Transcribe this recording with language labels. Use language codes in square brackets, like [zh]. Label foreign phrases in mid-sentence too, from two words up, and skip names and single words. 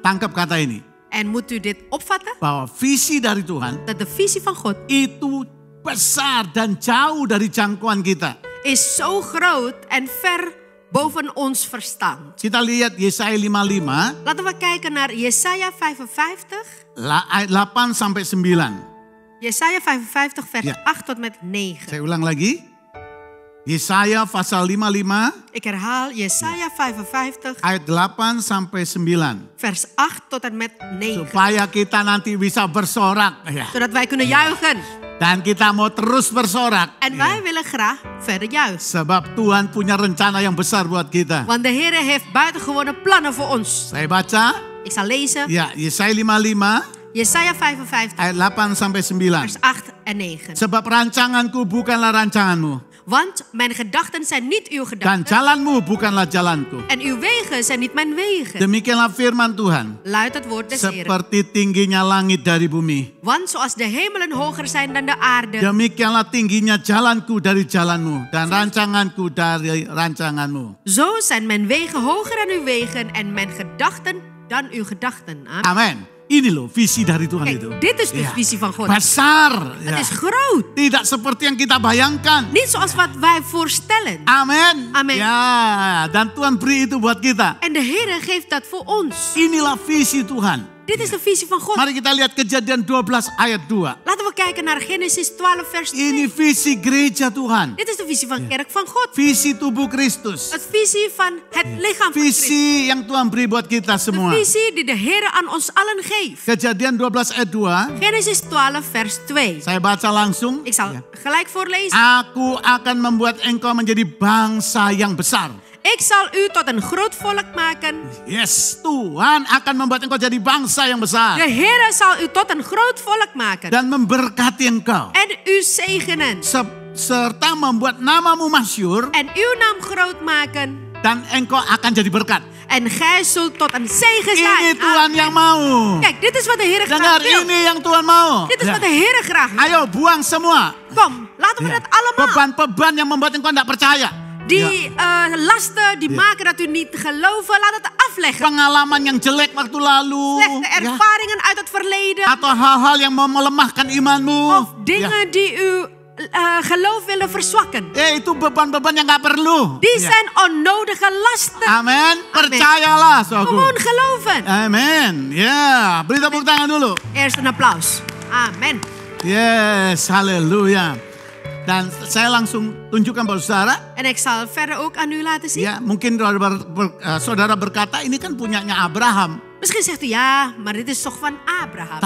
[id] Tangkap kata ini. [nl] En moet u dit opvatten. [id] Bahwa visi dari Tuhan [nl] Dat de visie van God [id] itu besar dan jauh dari jangkauan kita. [nl] is zo groot en ver boven ons verstand. [id] Kita lihat Yesaya 55 [nl] Laten we kijken naar Jesaja 55. [id] ayat 8 sampai 9. [nl] Jesaja 55 vers Ja. 8 tot met 9. [id] Saya ulang lagi. Yesaya pasal 55 [nl] Ik herhaal Jesaja 55 [id] ayat 8 sampai 9. [nl] vers 8 tot en met 9. [id] Supaya kita nanti bisa bersorak. Ya. [nl] Zodat wij kunnen juichen. [id] Dan kita mau terus bersorak. [nl] En wij willen graag verder juichen. [id] Sebab Tuhan punya rencana yang besar buat kita. [nl] Want de Heer heeft buitengewone plannen voor ons. [id] Saya baca. [nl] Ik zal lezen. [id] Ya, Yesaya 55 [nl] Jesaja 55 [id] ayat 8 sampai 9. [nl] vers 8 en 9. [id] Sebab rancanganku bukanlah rancanganmu. [nl] Want mijn gedachten zijn niet uw [id] Dan [nl] gedachten. [id] jalanmu bukanlah jalanku. [nl] En uw wegen zijn niet mijn wegen. [id] Demikianlah firman Tuhan. [nl] Luidt het woord des Heeren. [id] Seperti tingginya langit dari bumi. [nl] Want zoals de hemelen hoger zijn dan de aarde. [id] Demikianlah tingginya jalanku dari jalanmu. Dan rancanganku dari rancanganmu. [nl] Zo zijn mijn wegen hoger dan uw wegen. En mijn gedachten dan uw gedachten. Amen. [id] Amin. Ini loh visi dari Tuhan itu. [nl] Kijk, dit is de Ja. visie van God. [id] Besar. [nl] Het [id] Ya. [nl] is groot. [id] Tidak seperti yang kita bayangkan. [nl] Niet zoals wat wij voorstellen. [id] Amin. Amin. Ya, dan Tuhan beri itu buat kita. [nl] En de Heer geeft dat voor ons. [id] Inilah visi Tuhan. [nl] Dit is de visie van God. [id] Mari kita lihat Kejadian 12 ayat 2. [nl] Laten we kijken naar Genesis 12 vers 2. [id] Ini visi gereja Tuhan. [nl] Dit is de visie van kerk van God. [id] Visi tubuh Kristus. [nl] Het visie van het lichaam van Christus. [id] Visi yang Tuhan beri buat kita [nl] De [id] semua. [nl] visie die de Heer aan ons allen geeft. [id] Kejadian 12 ayat 2. [nl] Genesis 12 vers 2. [id] Saya baca langsung. [nl] Ik zal gelijk voorlezen. [id] Aku akan membuat engkau menjadi bangsa yang besar. [nl] Ik zal u tot een groot volk maken. [id] Yes, Tuhan akan membuat engkau jadi bangsa yang besar. [nl] De Heer zal u tot een groot volk maken. [id] Dan memberkati engkau. [nl] En u zegenen. [id] Serta membuat namamu masyhur. [nl] En uw naam groot maken. [id] Dan engkau akan jadi berkat. [nl] En gij zult tot een zegen [id] Ini [nl] zijn. [id] Tuhan yang mau. [nl] Kijk, dit is wat de Heer [id] Dengar, [nl] graag wil. [id] ini yang Tuhan mau. [nl] Dit is [id] Ya. [nl] wat de Heer graag wil. [id] Ayo buang semua. [nl] Kom, laten we [id] Ya. [nl] dat allemaal. [id] Beban-beban yang membuat engkau tidak percaya. [nl] Die lasten die maken dat u niet geloven, laat het afleggen. [id] Pengalaman yang jelek waktu lalu. [nl] Slechte [id] Ya. [nl] ervaringen uit het verleden. [id] Atau hal-hal yang mau melemahkan imanmu. [nl] Of dingen die uw geloof willen verzwakken. [id] Itu beban-beban yang gak perlu. [nl] Die [id] Ya. [nl] zijn onnodige lasten. [id] Amin. Percayalah, saudaraku. [nl] Gewoon geloven. [id] Amin. Ya, beri tepuk tangan dulu. [nl] Eerst een applaus. Amen. [id] Yes, haleluya. Dan saya langsung tunjukkan pada saudara. [nl] En ik zal verder ook aan u laten zien. [id] Ya, mungkin saudara berkata ini kan punyanya Abraham. [nl] Misschien zegt u ja, maar dit is toch van Abraham.